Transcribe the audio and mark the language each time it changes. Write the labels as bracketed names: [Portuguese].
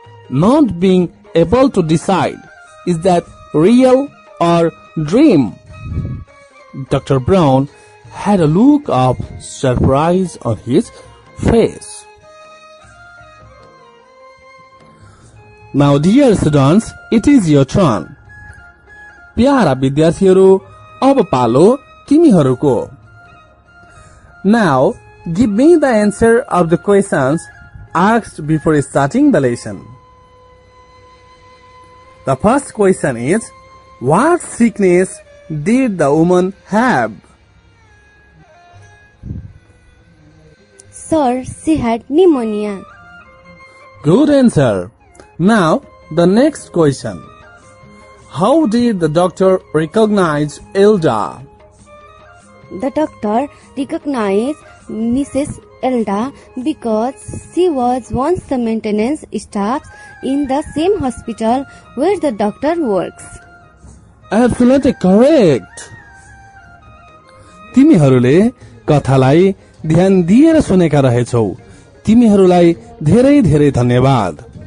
[English] Not being able to decide is that real or dream. Dr. Braun had a look of surprise on his face. Now dear students, it is your turn. [Nepali] Para विद्यार्थीहरू, अब पालो तिमीहरूको. [English] Now give me the answer of the questions asked before starting the lesson. The first question is, what sickness did the woman have? Sir, she had pneumonia. Good answer. Now, the next question. How did the doctor recognize Elda? The doctor recognized Mrs. Elda because she was once the maintenance staff in the same hospital where the doctor works. Absolutely correct. [Nepali] तिमीहरूले कथालाई ध्यान दिएर सुनेका रहेछौ. तिमीहरूलाई धेरै धेरै धन्यवाद.